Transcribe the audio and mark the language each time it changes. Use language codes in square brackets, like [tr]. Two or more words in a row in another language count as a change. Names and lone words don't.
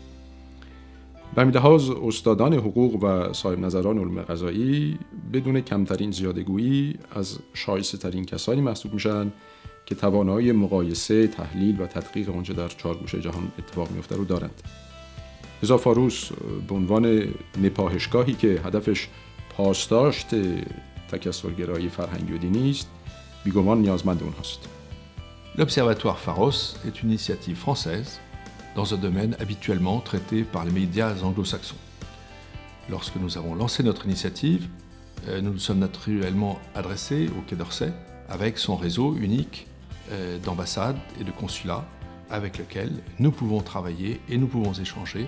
[fa] به همین لحاظ استادان حقوق و صاحب نظران علوم قضایی بدون کمترین زیاده‌گویی از شایسته‌ترین کسانی محسوب میشن که توانایی مقایسه، تحلیل و تدقیق آنچه در چهارگوشه جهان اتفاق میفته رو دارند. لذا فاروس به عنوان نپاهشگاهی که هدفش پاسداشت تکثرگرایی فرهنگی و دینی است، بیگمان نیازمند اونهاست. [fr] L'Observatoire Pharos est une initiative française dans un domaine habituellement traité par les médias anglo-saxons. Lorsque nous avons lancé notre initiative, nous nous sommes naturellement adressés au Quai d'Orsay avec son réseau unique d'ambassades et de consulats avec lequel nous pouvons travailler et nous pouvons échanger.